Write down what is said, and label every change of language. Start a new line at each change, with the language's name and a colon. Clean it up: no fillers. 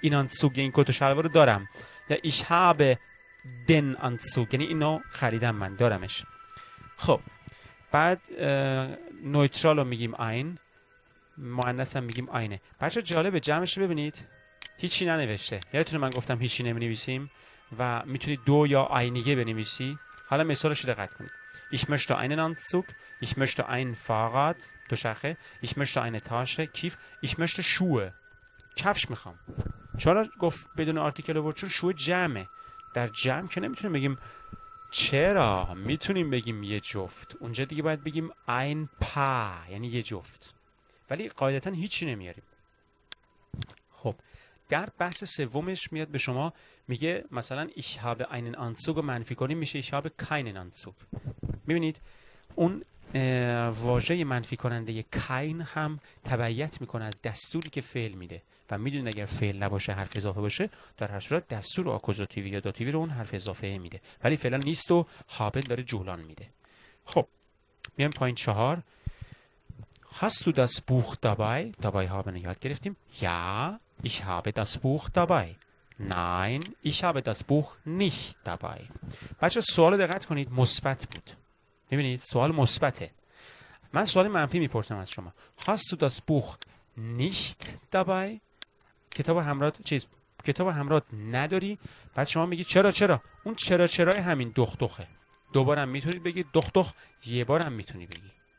Persian: این Anzug این کت و شلوار رو دارم. یا
German: ich habe den Anzug
Persian: یعنی اینو خریدم من دارمش. خب بعد نویترال رو میگیم ein، مؤنث هم میگیم eine. بچه جالبه جمعش رو ببینید هیچی ننوشته. یادتونه من گفتم هیچی نمی‌نویسیم و میتونید دو یا einige بنویسی. حالا مثالش رو دقت کنید.
German: Ich möchte einen Anzug, ich möchte ein Fahrrad دوچرخه, ich möchte eine Tasche کیف, ich möchte Schuhe
Persian: کفش میخوام. چرا گفت بدون آرتیکل آورد؟ چون شو جمعه. در جمع که نمیتونیم بگیم چرا، میتونیم بگیم یه جفت. اونجا دیگه باید بگیم ein Paar یعنی یه جفت، ولی قاعدتا هیچی نمیاریم. خب در بحث سومش میاد به شما میگه مثلا
German: ich habe einen Anzug
Persian: منفی کنیم میشه
German: ich habe keinen Anzug.
Persian: میبینید اون واژه منفی کننده کین هم تبعیت میکنه از دستوری که فعل میده و میدونید اگر فعل نباشه حرف اضافه باشه در هر صورت دستور آکوزاتیوی یا داتیوی رو اون حرف اضافه میده، ولی فعلا نیست و هابن داره جولان میده. خب میایم پایین 4.
German: Hast du das Buch dabei؟ dabei haben
Persian: رو یاد گرفتیم.
German: Ja, ich habe das Buch dabei. Nein, ich habe das Buch nicht dabei.
Persian: بچه سوال دقت کنید مثبت بود. میبینید سوال مثبته. من سوال منفی میپرسم از شما.
German: Hast du das Buch nicht dabei؟
Persian: کتاب همراه نداری؟ بعد شما میگی چرا؟ اون چرای همین دخ دوباره هم میتونید بگید دخ، یه بار هم میتونی بگی.